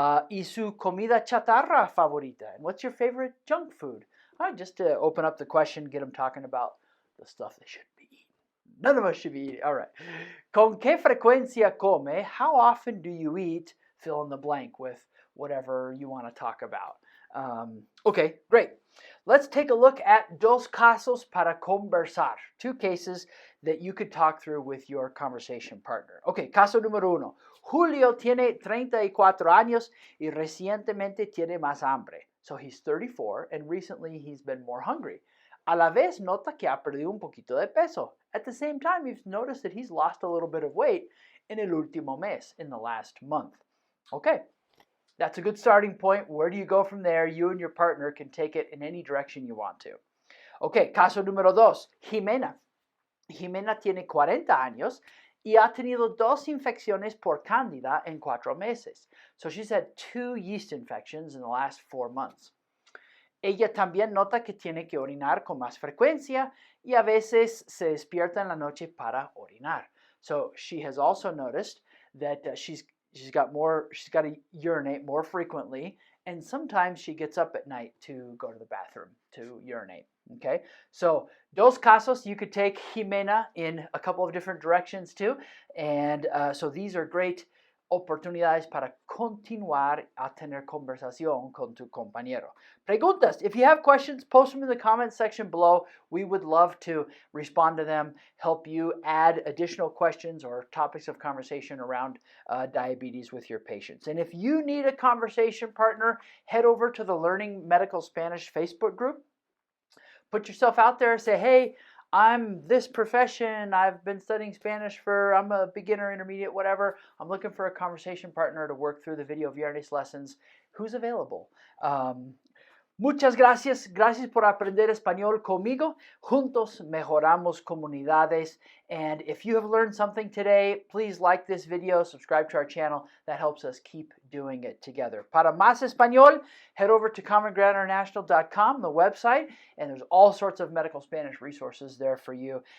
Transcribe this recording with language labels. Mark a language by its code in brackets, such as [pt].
[es] ¿Y su comida chatarra favorita? [en] And what's your favorite junk food? All right, just to open up the question, get them talking about the stuff they shouldn't be eating. None of us should be eating. All right. [es] ¿Con qué frecuencia come? [en] How often do you eat? Fill in the blank with whatever you want to talk about. Okay, great. Let's take a look at [es] dos casos para conversar. [en] Two cases that you could talk through with your conversation partner. [es] Okay, caso número uno. Julio tiene 34 años y recientemente tiene más hambre. [en] So he's 34 and recently he's been more hungry. [es] a la vez nota que ha perdido un poquito de peso. [en] At the same time, you've noticed that he's lost a little bit of weight [es] en el último mes, [en] in the last month. Okay, that's a good starting point. Where do you go from there? You and your partner can take it in any direction you want to. [es] Okay, caso número 2, Jimena. Jimena tiene 40 años y ha tenido 2 infecciones por cándida en 4 meses. [en] So she's had 2 yeast infections in the last 4 months. [es] Ella también nota que tiene que orinar con más frecuencia y a veces se despierta en la noche para orinar. [en] So she has also noticed that she's got to urinate more frequently, and sometimes she gets up at night to go to the bathroom to urinate. Okay, so [es] dos casos, [en] you could take Jimena in a couple of different directions too, and so these are great [es] oportunidades para continuar a tener conversación con tu compañero. Preguntas. [en] If you have questions, post them in the comment section below. We would love to respond to them, help you add additional questions or topics of conversation around diabetes with your patients. And if you need a conversation partner, head over to the Learning Medical Spanish Facebook group. Put yourself out there and say, hey, I'm this profession, I've been studying Spanish I'm a beginner, intermediate, whatever. I'm looking for a conversation partner to work through the video Viernes lessons. Who's available? [es] Muchas gracias. Gracias por aprender español conmigo. Juntos mejoramos comunidades. [en] And if you have learned something today, please like this video, subscribe to our channel. That helps us keep doing it together. [es] Para más español, [en] head over to commongroundinternational.com, the website, and there's all sorts of medical Spanish resources there for you.